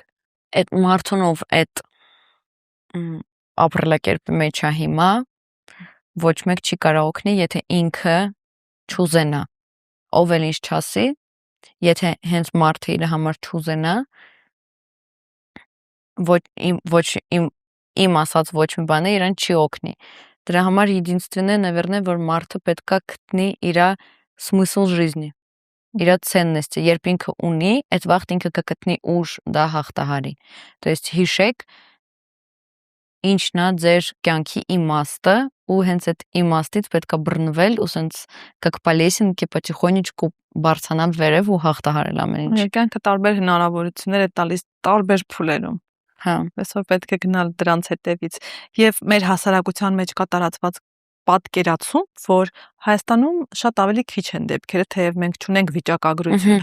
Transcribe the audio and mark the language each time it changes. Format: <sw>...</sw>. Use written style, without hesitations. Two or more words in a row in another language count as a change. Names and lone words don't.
<hy>Այդ մարդուն, ով այդ ապրելակերպի մեջ է հիմա, ոչ մեկ չի կարող օգնի, եթե ինքը չուզենա, ով էլ ինչ չասի, եթե հենց մարդը իր համար չուզենա, իմ ասած ոչ մի բանը իրան չի օգնի։ Դրա համար</hy> <ru>единственное, наверное,</ru> <hy>որ մարդը պետքա գտնի իր</hy> <ru>смысл жизни,</ru> <hy>իր ценности, երբ ինքը ունի, այդ վաղտ ինքը կգտնի ուժ դա հաղթահարի։</hy> <ru>То есть</ru> <hy>հիշեք ինչն է ձեր կյանքի իմաստը ու հենց այդ իմաստից պետքա բռնվել ու սենց</hy> <ru>как по лесенке потихонечку</ru> <hy>բարձրանալ վերև ու հաղթահարել ամեն ինչ։ Կյանքը տարբեր հնարավորություններ է տալիս տարբեր փուլերում։ Հա, այսօր պետք է գնալ դրանց հետևից։ Եվ մեր հասարակության մեջ կա տարածված պատկերացում, որ Հայաստանում շատ ավելի քիչ են դեպքերը, թեև մենք չունենք վիճակագրություն,</hy>